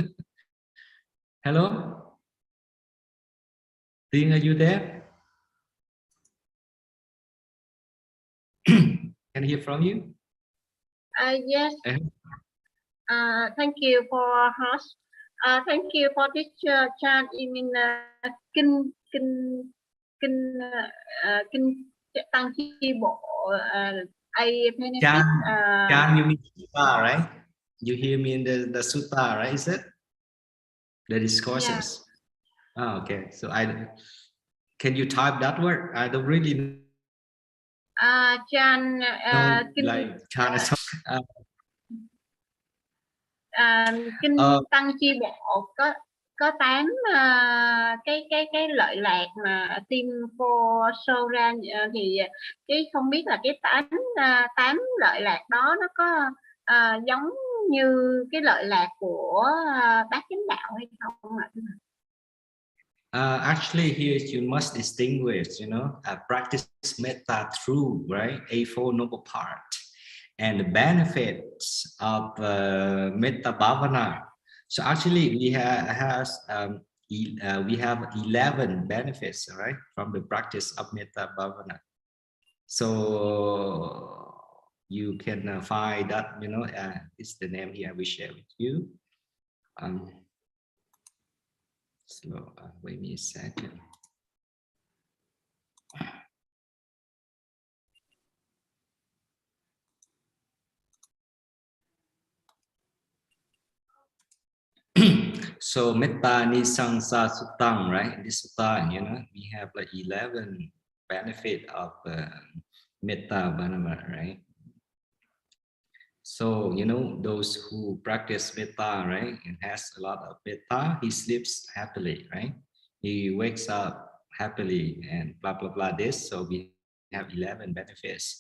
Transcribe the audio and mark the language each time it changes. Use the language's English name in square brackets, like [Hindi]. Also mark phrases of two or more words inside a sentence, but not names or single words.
[English] Hello, Tiên, are you there? Can I hear from you? Yes. Thank you for host. Thank you for this chat. You mean [Vietnamese] kinh tăng chi bộ. [English] I benefit. Chan, you mean sutta, right? You hear me in the sutta, right? Is it the discourses? Yeah. Oh, okay. So can you type that word? I don't really. Chan No, kinh like China. kinh Ờ. [Vietnamese] Tăng Chi Bộ có 8 cái lợi lạc mà Tim Pho show ra, thì cái không biết là cái 8 lợi lạc đó nó có giống như cái lợi lạc của bát chánh đạo hay không ạ? [English] Actually, here you must distinguish, practice metta through, right, A4 noble part, and the benefits of [Pali] metta bhavana. [English] So actually, we have 11 benefits, right, from the practice of [Pali] metta bhavana. [English] So you can find that, it's the name here we share with you. So wait me a second. [Pali] So metta nisangsa sutang, [English] right? In this sutta, we have like 11 benefit of [Pali] metta bhavana, [English] right? So those who practice metta, right, and has a lot of metta, he sleeps happily, right? He wakes up happily and blah blah blah. This, so we have 11 benefits.